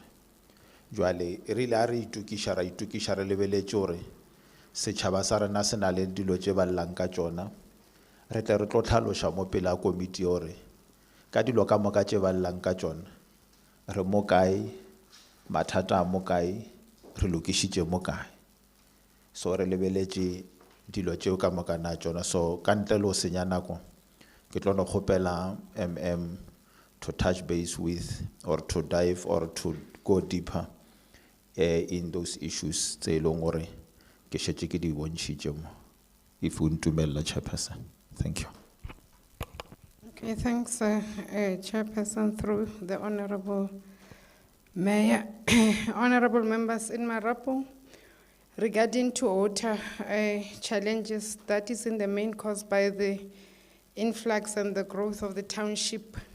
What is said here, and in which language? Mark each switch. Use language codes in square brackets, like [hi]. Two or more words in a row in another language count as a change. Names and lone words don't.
[nso] Jwale re ile a re itukiša re lebeletše gore setšhaba sa rena se na le dilo tše ba llang ka tšona, re tle re tlo tlhaloša mo pele a komiti gore ka dilo ka moka tše ba llang ka tšona re mo kae, mathata a mo kae, re lokišitše mo kae. So re lebeletše dilo tšeo ka moka na tšona. So ka ntle le go senya nako ke tlo no kgopela [en] to touch base with or to dive or to go deeper in those issues [nso] tse e leng gore ke šetše ke di bontšhitše mo, [en] if [nso] o ntumella [en] chairperson. Thank you. Okay, thanks, Chairperson, through the Honorable Mayor. Honorable members in Marapong, regarding to water challenges, that is in the main caused by the influx and the growth of the township.